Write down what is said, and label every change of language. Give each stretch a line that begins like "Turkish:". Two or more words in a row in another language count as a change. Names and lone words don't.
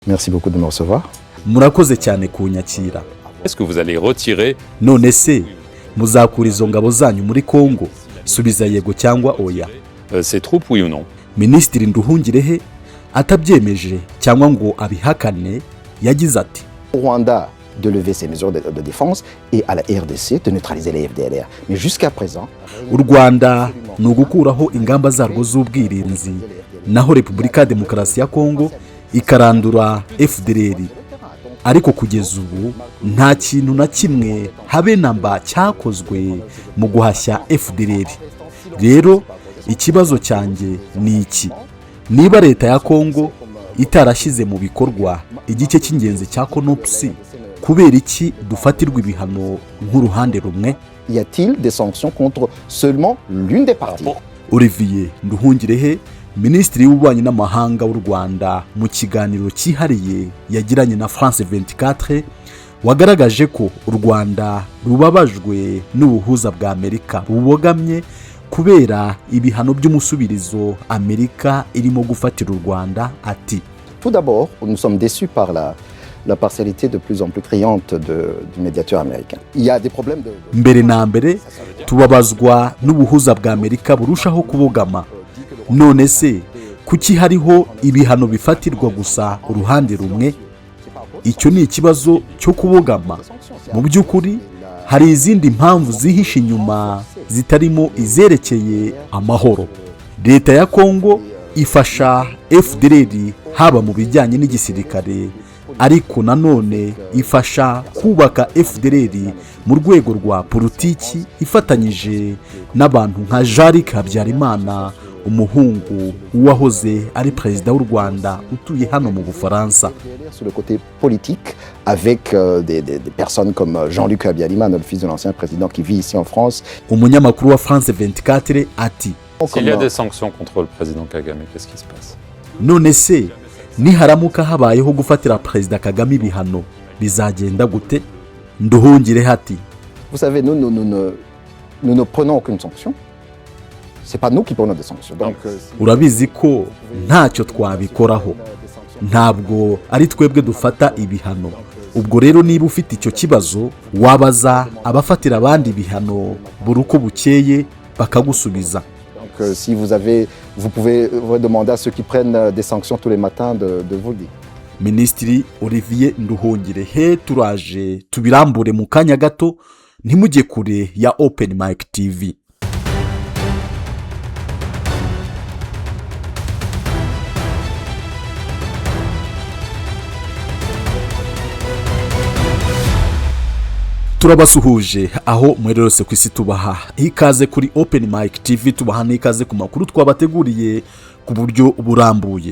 French: Merci beaucoup de me recevoir.
Kinyarwanda: murakoze cyane kunyakira.
French: Est-ce que vous allez retirer
Kinyarwanda: None se muzakura izo ngabo zanyu muri Kongo? Subiza yego cyangwa oya.
French: ces troupes, oui ou non?
Kinyarwanda: Minisitiri Nduhungirehe atabyemeje cyangwa ngo abihakane yagize ati:
French: Au Rwanda de lever ses mesures de défense et à la RDC de neutraliser les FDLR. Mais jusqu'à présent,
Kinyarwanda: u Rwanda ni ugukuraho ingamba zarwo z'ubwirinzi, naho Repubulika ya Demokarasi ya Kongo ikarandura FDLR. Ariko kugeza ubu nta kintu na kimwe habe namba cyakozwe mu guhashya FDLR. Rero ikibazo cyanjye ni iki: niba leta ya Kongo itarashyize mu bikorwa igice cy'ingenzi cya Konopsi, kubera iki dufatirwa ibihano nk'uruhande rumwe?
French: y a-t-il des sanctions contre seulement l'une des parties?
Kinyarwanda: Olivier Nduhungirehe, Minisitiri w'Ububanyi n'Amahanga w'u Rwanda, mu kiganiro cyihariye yagiranye na France 24, wagaragaje ko u Rwanda rubabajwe n'ubuhuza bwa Amerika bubogamye kubera ibihano by'umusubirizo Amerika irimo gufatira u Rwanda. Ati:
French: Tout d'abord, nous sommes déçus par la partialité de plus en plus criante du médiateur américain. Il y a des problèmes de...
Kinyarwanda: mbere na mbere tubabazwa n'ubuhuza bwa Amerika burushaho kubogama. None se kuki hariho ibihano bifatirwa gusa uruhande rumwe? Icyo ni ikibazo cyo kubogama. Mu by'ukuri hari izindi mpamvu zihishe inyuma zitarimo izerekeye amahoro. Leta ya Kongo ifasha FDLR haba mu bijyanye n'igisirikare, ariko nanone ifasha kubaka FDLR mu rwego rwa politiki ifatanyije n'abantu nka Jean-Luc Habyarimana, umuhungu wahoze ari perezida w'u Rwanda utuye hano mu Bufaransa.
French: Sur le côté politique, avec des personnes comme Jean-Luc Habyarimana, le fils de l'ancien président qui vit ici en France.
Kinyarwanda: Umunyamakuru wa France 24 ati:
French: S'il y a des sanctions contre le président Kagame, qu'est-ce qui se passe?
Kinyarwanda: none se niharamuka habayeho gufatira perezida Kagame ibihano bizagenda gute? Nduhungirehe ati:
French: Vous savez, nous ne prenons aucune sanction. C'est pas nous qui prenons des sanctions. Donc,
Kinyarwanda: urabizi ko ntacyo twabikoraho, ntabwo ari twebwe dufata ibihano. Ubwo rero niba ufite icyo kibazo wabaza abafatira abandi ibihano buri uko bukeye bakagusubiza.
French: si vous pouvez demander à ceux qui prennent des sanctions tous les matins de vous le dire.
Kinyarwanda: Minisitiri Olivier Nduhungirehe, turaje tubirambure mu kanya gato, ntimujye kure ya Open Mic TV. Turabasuhuje aho mwererose ku isi, tubaha ikaze kuri Open Mic TV, tubaha n'ikaze ku makuru twabateguriye ku buryo burambuye.